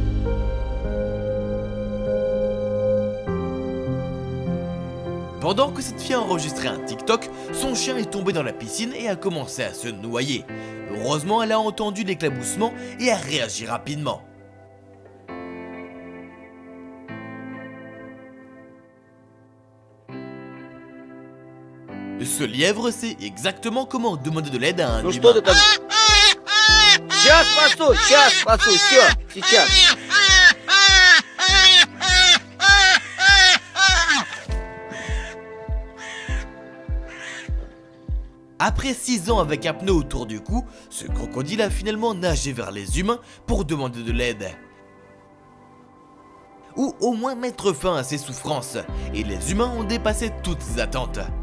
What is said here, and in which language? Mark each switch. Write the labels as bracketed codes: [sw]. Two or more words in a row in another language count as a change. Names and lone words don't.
[fr] Pendant que cette fille enregistrait un TikTok, son chien est tombé dans la piscine et a commencé à se noyer. Heureusement, elle a entendu l'éclaboussement et a réagi rapidement. Ce lièvre sait exactement comment demander de l'aide à un humain. [ru] Сейчас спасу, все, сейчас. [fr] Après 6 ans avec un pneu autour du cou, ce crocodile a finalement nagé vers les humains pour demander de l'aide. Ou au moins mettre fin à ses souffrances, et les humains ont dépassé toutes ses attentes.